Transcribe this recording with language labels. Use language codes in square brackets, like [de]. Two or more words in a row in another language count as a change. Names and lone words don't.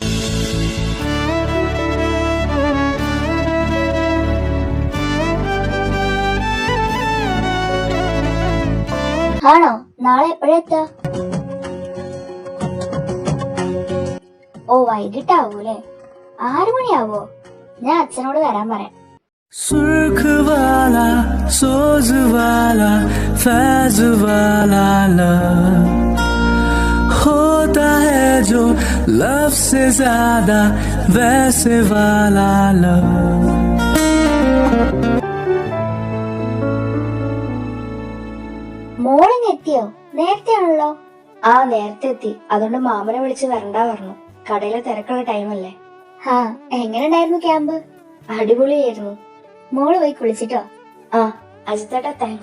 [ml] ആണോ? നാളെ എപ്പോഴാ എത്താ? ഓ, വൈകിട്ടാവൂലേ? 6 മണിയാവോ? ഞാൻ അച്ഛനോട് വരാൻ പറയാം. [hi] सुर्ख वाला सोज वाला फैज वाला लव होता है जो लव से ज्यादा वैसे वाला लव. [ml] മോളിങ് എത്തിയോ? നേരത്തെ ആണല്ലോ. ആ, നേരത്തെ എത്തി. അതുകൊണ്ട് മാമനെ വിളിച്ച് വരണ്ട പറഞ്ഞു. കടയിലെ തിരക്കുള്ള ടൈമല്ലേ. ഹാ, എങ്ങനെ ഉണ്ടായിരുന്നു ക്യാമ്പ്? അടിപൊളിയായിരുന്നു. മോള് പോയി കുളിച്ചിട്ടോ? ആ, അജിത്തേട്ടാ, താങ്ക്സ്.